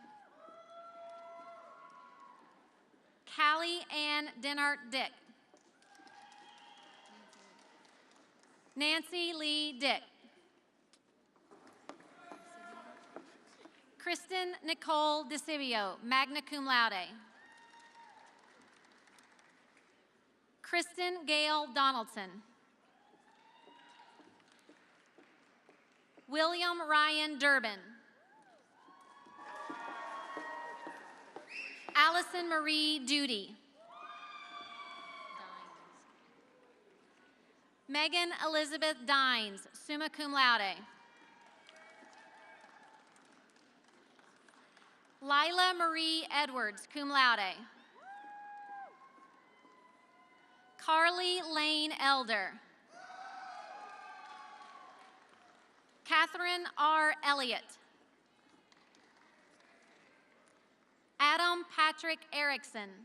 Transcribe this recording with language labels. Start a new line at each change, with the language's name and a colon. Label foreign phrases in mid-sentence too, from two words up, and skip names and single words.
English: Callie Ann Denart Dick. Nancy Lee Dick. Kristen Nicole DeCibio,
Latin: magna cum laude.
English: Kristen Gail Donaldson. William Ryan Durbin. Allison Marie Duty. Megan Elizabeth Dines,
Latin: summa cum laude.
English: Lila Marie Edwards,
Latin: cum laude.
English: Carly Lane Elder. Catherine R. Elliott. Adam Patrick Erickson.